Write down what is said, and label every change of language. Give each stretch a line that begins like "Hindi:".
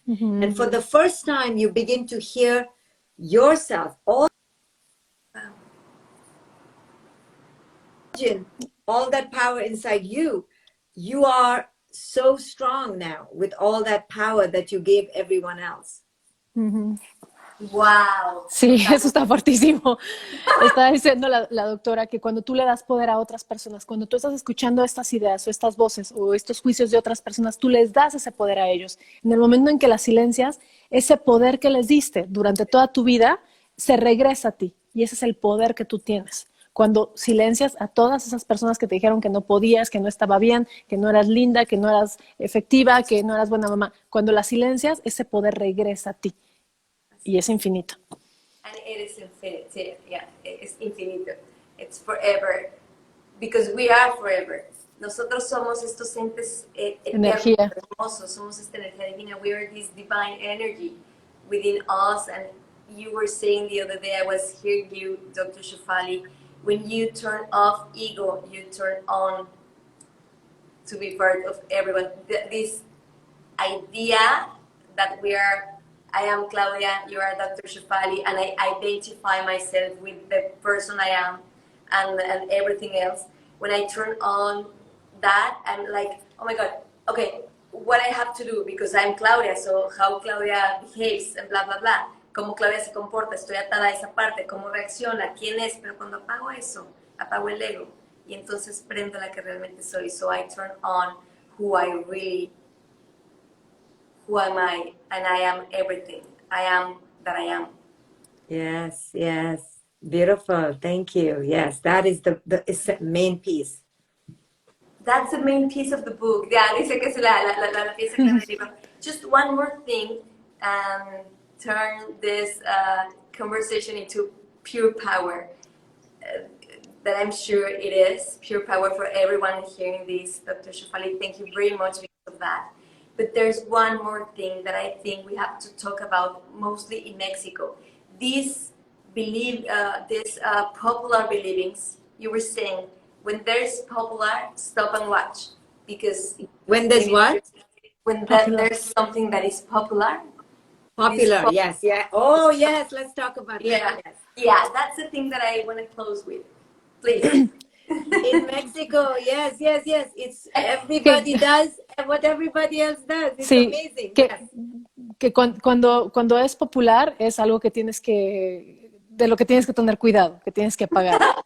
English: And for the first time, you begin to hear yourself. Imagine all that power inside you. You are so strong now with all that power that you gave everyone else. Wow.
Spanish: Sí, eso está fuertísimo. Está diciendo la doctora que cuando tú le das poder a otras personas, cuando tú estás escuchando estas ideas o estas voces o estos juicios de otras personas, tú les das ese poder a ellos. En el momento en que las silencias, ese poder que les diste durante toda tu vida se regresa a ti y ese es el poder que tú tienes. Cuando silencias a todas esas personas que te dijeron que no podías, que no estaba bien, que no eras linda, que no eras efectiva, que no eras buena mamá, cuando las silencias, ese poder regresa a ti y es infinito.
English: And it is infinite. Yeah, it's infinito. It's forever. Because we are forever.
Spanish: Nosotros somos estos entes Energía. hermosos. Somos esta energía divina.
English: We are this divine energy within us. And you were saying the other day, I was hearing you, Dr. Shefali, when you turn off ego, you turn on to be part of everyone. This idea that we are, I am Claudia, you are Dr. Shefali, and I identify myself with the person I am and everything else. When I turn on that, I'm like, oh my God, okay, what I have to do, because I'm Claudia, so how Claudia behaves, and blah, blah, blah.
Spanish: Cómo Claudia se comporta, estoy atada a esa parte, cómo reacciona, quién es, pero cuando apago eso, apago el ego, y entonces prendo la que realmente soy.
English: So I turn on who I really, who am I, and I am everything. I am that I am. Yes, yes. Beautiful. Thank you. Yes, that is the main piece. That's the main piece of the book.
Spanish: Yeah, dice que es la pieza clave del libro.
English: Just one more thing, turn this conversation into pure power. That I'm sure it is pure power for everyone hearing this. Dr. Shefali, thank you very much because of that. But there's one more thing that I think we have to talk about, mostly in Mexico. These popular believings. You were saying, when there's popular, stop and watch, because when there's what? When there's something that is popular. Popular, yes, yeah. Oh, yes. Let's talk about that. Yes. Yeah, that's the thing that I want to close with. Please. In Mexico, yes. It's everybody does what everybody else does. It's amazing.
Spanish: Que cuando es popular es algo que de lo que tienes que tener cuidado, que tienes que pagar.